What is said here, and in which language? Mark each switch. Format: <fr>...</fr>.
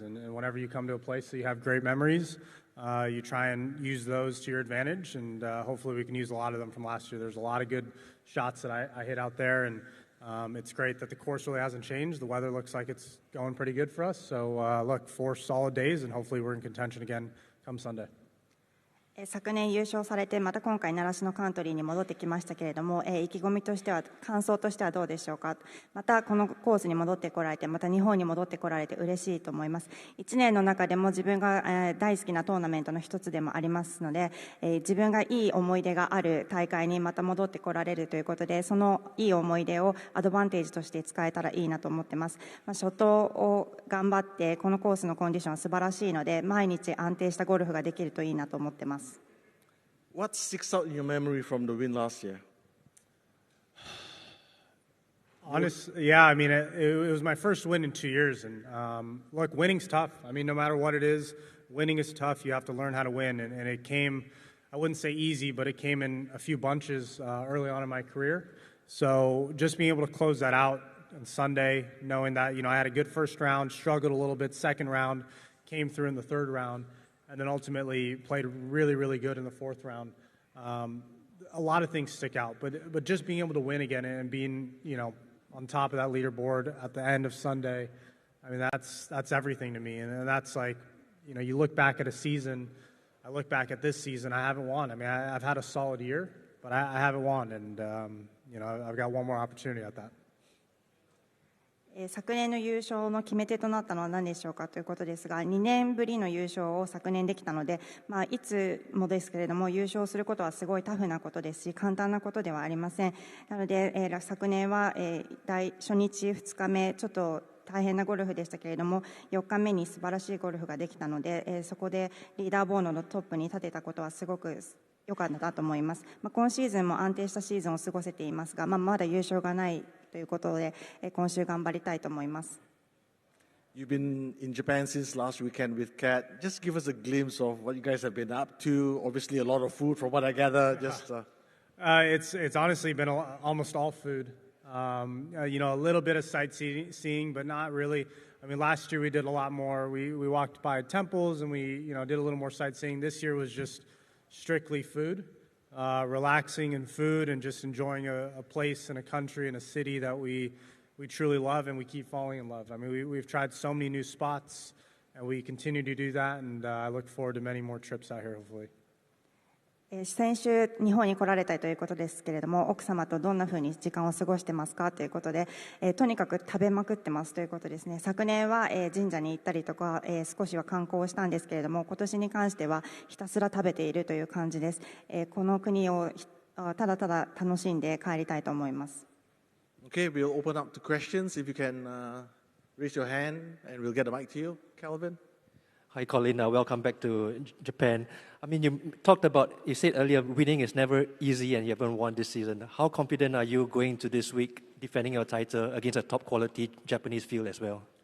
<en>And whenever you come to a place that you have great memories, you try and use those to your advantage, and hopefully we can use a lot of them from last year. There's a lot of good shots that I hit out there, and it's great that the course really hasn't changed. The weather looks like it's going pretty good for us. So look, 4 solid days, and hopefully we're in contention again come Sunday.</en> <ja>昨年優勝されて、また今回習志野カントリーに戻ってきましたけれども、意気込みとしては、感想としてはどうでしょうか。またこのコースに戻ってこられて、また日本に戻ってこられて嬉しいと思います。 1年の中でも自分が大好きなトーナメントの一つでもありますので、自分がいい思い出がある大会にまた戻ってこられるということで、そのいい思い出をアドバンテージとして使えたらいいなと思ってます。初頭を頑張って、このコースのコンディションは素晴らしいので、毎日安定したゴルフができるといいなと思ってます。</ja> <en>What sticks out in your memory from the win last year? Honestly, yeah, I mean, it was my first win in 2 years. And look, winning's tough. I mean, no matter what it is, winning is tough. You have to learn how to win. And it came, I wouldn't say easy, but it came in a few bunches early on in my career. So just being able to close that out on Sunday, knowing that, I had a good first round, struggled a little bit, second round, came through in the third round, and then ultimately played really, really good in the fourth round. A lot of things stick out, but just being able to win again and being, on top of that leaderboard at the end of Sunday, I mean, that's everything to me. And that's like, you look back at a season, I look back at this season, I haven't won. I mean, I've had a solid year, but I haven't won, and, I've got one more opportunity at that.</en> <ja>昨年の優勝の決め手となったのは何でしょうかということですが、2年ぶりの優勝を昨年できたので、いつもですけれども優勝することはすごいタフなことですし、簡単なことではありません。なので、昨年は、初日2日目ちょっと大変なゴルフでしたけれども、4日目に素晴らしいゴルフができたので、そこでリーダーボードのトップに立てたことはすごく良かったと思います。今シーズンも安定したシーズンを過ごせていますが、まだ優勝がないということで、今週頑張りたいと思います。</ja> <en>You've been in Japan since last weekend with Kat. Just give us a glimpse of what you guys have been up to. Obviously, a lot of food, from what I gather. It's honestly been almost all food. A little bit of sightseeing, but not really. I mean, last year we did a lot more. We walked by temples and we did a little more sightseeing. This year was just strictly food. Relaxing and food, and just enjoying a place and a country and a city that we truly love and we keep falling in love. I mean, we've tried so many new spots, and we continue to do that, and I look forward to many more trips out here, hopefully.</en> <ja>先週日本に来られたということですけれども、奥様とどんなふうに時間を過ごしてますかということで、とにかく食べまくってますということですね。昨年は、神社に行ったりとか、少しは観光をしたんですけれども、今年に関してはひたすら食べているという感じです。この国をただただ楽しんで帰りたいと思います。</ja> <en>Okay, we'll open up to questions. If you can raise your hand, and we'll get a mic to you, Calvin. Hi, Collin. Welcome back to Japan. I mean, you said earlier, winning is never easy and you haven't won this season. How confident are you going to this week, defending your title against a top-quality Japanese field as well?</en>